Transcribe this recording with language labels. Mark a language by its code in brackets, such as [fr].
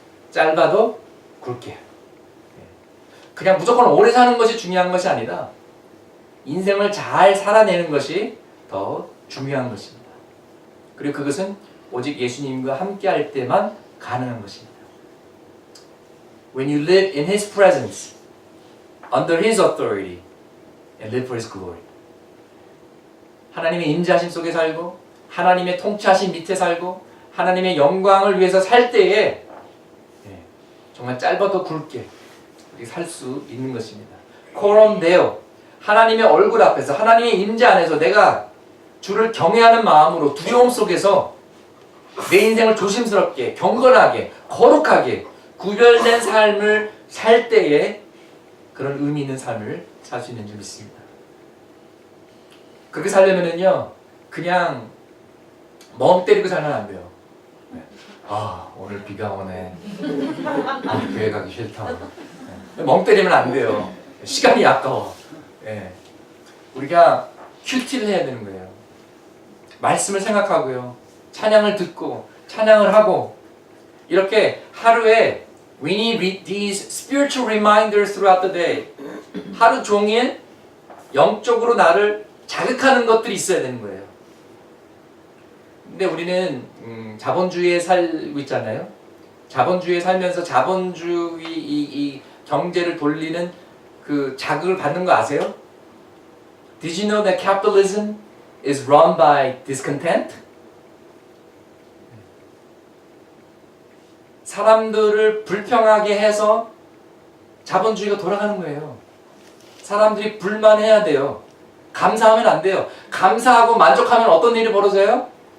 [ko] 짧아도 굵게. 그냥 무조건 오래 사는 것이 중요한 것이 아니라 인생을 잘 살아내는 것이 더 중요한 것입니다. 그리고 그것은 오직 예수님과 함께 할 때만 가능한 것입니다. [en] When you live in His presence, under His authority, and live for His glory. [ko] 하나님의 임재하심 속에 살고 하나님의 통치하심 밑에 살고 하나님의 영광을 위해서 살 때에 정말 짧아도 굵게 살 수 있는 것입니다. 코럼 데오, 하나님의 얼굴 앞에서 하나님의 임재 안에서 내가 주를 경외하는 마음으로 두려움 속에서 내 인생을 조심스럽게 경건하게 거룩하게 구별된 삶을 살 때에 그런 의미 있는 삶을 살 수 있는 줄 믿습니다. 그렇게 살려면은요 그냥 멍 때리고 살면 안 돼요. 오늘 비가 오네. 교회 가기 싫다. 멍 때리면 안 돼요. 시간이 아까워. 우리가 큐티를 해야 되는 거예요. 말씀을 생각하고요. 찬양을 듣고 찬양을 하고 이렇게 하루에 [en] we need these spiritual reminders throughout the day. [ko] 하루 종일 영적으로 나를 자극하는 것들이 있어야 되는 거예요. 근데 우리는 자본주의에 살고 있잖아요. 자본주의에 살면서 자본주의 이 경제를 돌리는 그 자극을 받는 거 아세요? [en] Did you know that capitalism is run by discontent? [ko] 사람들을 불평하게 해서 자본주의가 돌아가는 거예요. 사람들이 불만해야 돼요. 감사하면 안 돼요. 감사하고 만족하면 어떤 일이 벌어져요?